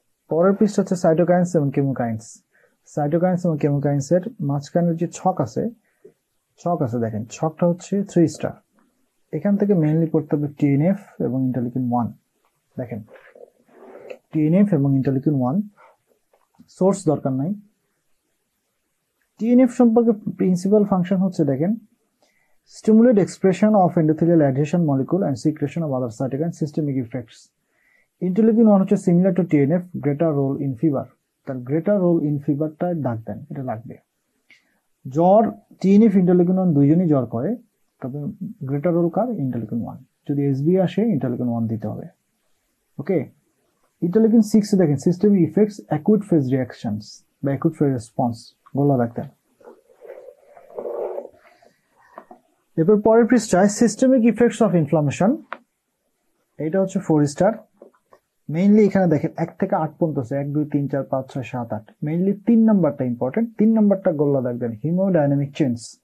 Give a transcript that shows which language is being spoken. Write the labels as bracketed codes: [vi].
[bn] পরের পৃষ্ঠা হচ্ছে সাইটোকাইন্স এবং কেমোকাইন্স। সাইটোকাইন্স এবং কেমোকাইন্স এর মাঝখানের যে ছক আছে দেখেন, ছকটা হচ্ছে 3 স্টার। এখান থেকে মেইনলি পড়তে হবে টিএনএফ এবং ইন্টারলিউকিন 1। দেখেন, টিএনএফ এবং ইন্টারলিউকিন 1, সোর্স দরকার নাই। টিএনএফ সম্পর্কে প্রিন্সিপাল ফাংশন হচ্ছে দেখেন, [en] stimulate expression of endothelial adhesion molecule and secretion of other cytokine systemic effects. Interleukin 1 হচ্ছে similar to TNF, greater role in fever। [bn] তার [en] greater role in fever [bn] টা ডাক দেন, এটা লাগবে। জ্বর TNF ইন্টারলিউকিন 1 দুইজনই জ্বর করে, তবে greater role কার? ইন্টারলিউকিন 1। যদি এসবি আসে ইন্টারলিউকিন 1 দিতে হবে। [en] okay, interleukin 6 দেখেন, systemic effects, acute phase reactions বা acute phase response, [bn] গোলা রাখতেন। এরপর পরের পৃষ্ঠায় সিস্টেমিক ইফেক্টস অফ ইনফ্লামেশন, এটা হচ্ছে 4 স্টার। মেইনলি এখানে দেখেন 1 থেকে 8 পর্যন্ত আছে, 1 2 3 4 5 6 7 8। মেইনলি 3 নাম্বারটা ইম্পর্টেন্ট, 3 নাম্বারটা গোল্লা দেখবেন, হিমোডাইনামিক চেঞ্জ।